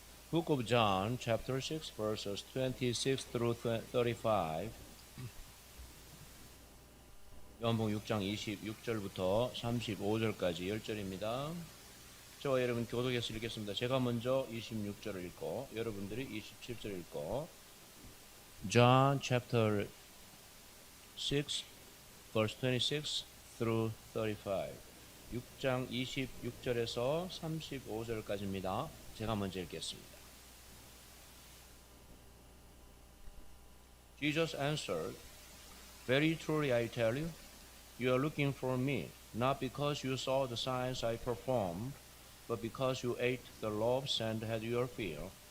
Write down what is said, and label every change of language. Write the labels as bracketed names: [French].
[English] Book of John, chapter 6, verses 26 through 35. [Korean] 요한복음 6장 26절부터 35절까지 10절입니다. 저와 여러분 교독해서 읽겠습니다. 제가 먼저 26절을 읽고 여러분들이 27절을 읽고 [English] John chapter 6 verse 26 through 35 [Korean] 6장 26절에서 35절까지입니다. 제가 먼저 읽겠습니다. [English] Jesus answered, Very truly I tell you, you are looking for me, not because you saw the signs I performed, but because you ate the loaves and had your fill.